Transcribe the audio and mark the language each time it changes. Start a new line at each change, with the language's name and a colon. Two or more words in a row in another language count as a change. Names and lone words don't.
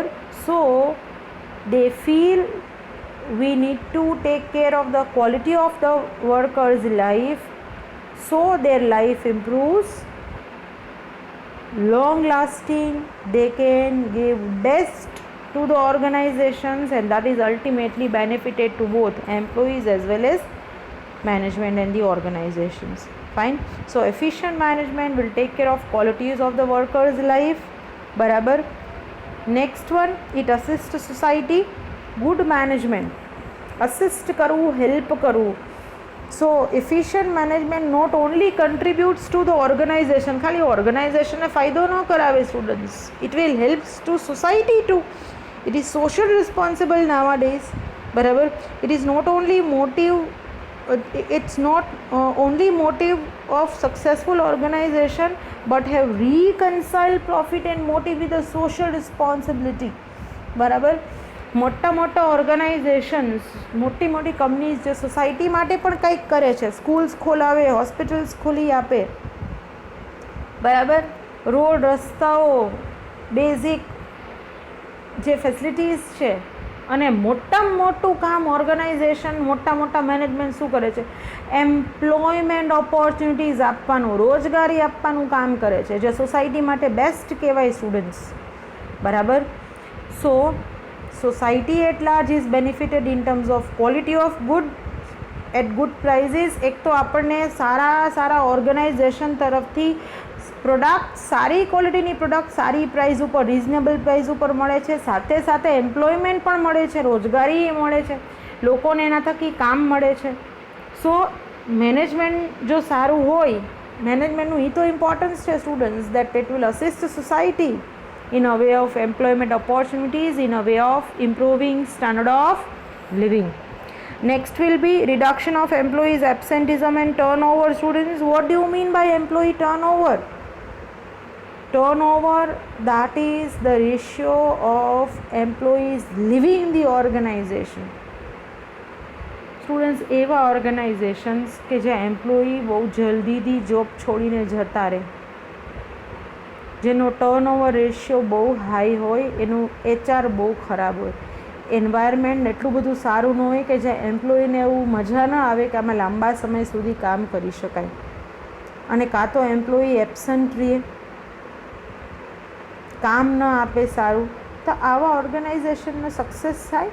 English: So they feel we need to take care of the quality of the workers life, so their life improves, long lasting, they can give best to the organizations, and that is ultimately benefited to both employees as well as management and the organizations. Fine. So efficient management will take care of qualities of the workers life, barabar. Next one, it assists society. Good management assist
Gujarati: કરવું, હેલ્પ કરવું.
English: So efficient management not only contributes to the organization,
Gujarati: ખાલી ઓર્ગેનાઇઝેશનને ફાયદો ન કરાવે સ્ટુડન્ટ્સ,
English: it will helps to society too. It is social responsible nowadays, barabar. It is not only motive, it's not only motive of successful organization, but have reconciled profit and motive with the social responsibility,
Gujarati: બરાબર. મોટા મોટા ઓર્ગેનાઇઝેશન્સ, મોટી મોટી કંપનીઝ જે સોસાયટી માટે પણ કંઈક કરે છે, સ્કૂલ્સ ખોલાવે, હોસ્પિટલ્સ ખોલી આપે, બરાબર. રોડ, રસ્તાઓ, બેઝિક જે ફેસિલિટીઝ છે, અને મોટામાં મોટું કામ ઓર્ગેનાઇઝેશન, મોટા મોટા મેનેજમેન્ટ શું કરે છે?
English: employment opportunities
Gujarati: આપવાનું, રોજગારી આપવાનું કામ કરે છે, જે સોસાયટી માટે બેસ્ટ કહેવાય સ્ટુડન્ટ્સ, બરાબર.
English: સો society at large is benefited in terms of quality of good at good prices.
Gujarati: એક તો આપણને સારા સારા ઓર્ગેનાઇઝેશન તરફથી પ્રોડક્ટ, સારી ક્વોલિટીની પ્રોડક્ટ સારી પ્રાઇસ ઉપર,
English: reasonable price
Gujarati: ઉપર મળે છે. સાથે સાથે એમ્પ્લોયમેન્ટ પણ મળે છે, રોજગારી મળે છે, લોકોને એના થકી કામ મળે છે. સો મેનેજમેન્ટ જો સારું હોય, મેનેજમેન્ટનું એ તો ઇમ્પોર્ટન્સ છે સ્ટુડન્ટ્સ,
English: that it will assist society in a way of employment opportunities, in a way of improving standard of living. Next will be reduction of employees absenteeism and turnover. Students, what do you mean by employee turnover? Turnover, that is the ratio of employees leaving the organization.
Gujarati: સ્ટુડન્ટ્સ, એવા ઓર્ગેનાઇઝેશન્સ કે જ્યાં એમ્પ્લોયી બહુ જલ્દીથી જોબ છોડીને જતા રહે, જેનો
English: turnover ratio
Gujarati: બહુ હાઈ હોય, એનું HR બહુ ખરાબ હોય, એન્વાયરમેન્ટ એટલું બધું સારું ન હોય કે જ્યાં એમ્પ્લોયીને એવું મજા ન આવે કે આમાં લાંબા સમય સુધી કામ કરી શકાય, અને કાં તો એમ્પ્લોયી એબસન્ટ રહે, કામ ન આપે સારું, તો આવા ઓર્ગેનાઇઝેશનનો સક્સેસ થાય?